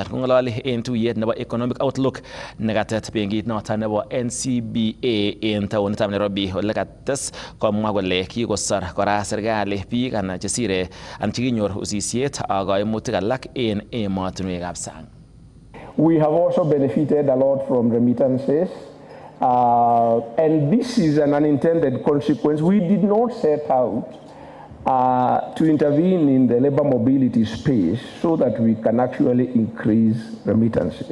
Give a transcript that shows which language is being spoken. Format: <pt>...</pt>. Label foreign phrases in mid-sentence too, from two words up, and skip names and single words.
<kln>Kong'ololi en tuyet nebo Economic Outlook nekatet benkit noton nebo NCBA en taonitab Nairobi ole kates komwa kole kikosor kora serikali biik anan chesire anan chekinyor usisiet ak kaimutik alak en emotinwekab sang.</kln> <en>We have also benefited a lot from remittances, and this is an unintended consequence. We did not set out to intervene in the labor mobility space so that we can actually increase remittances.</en>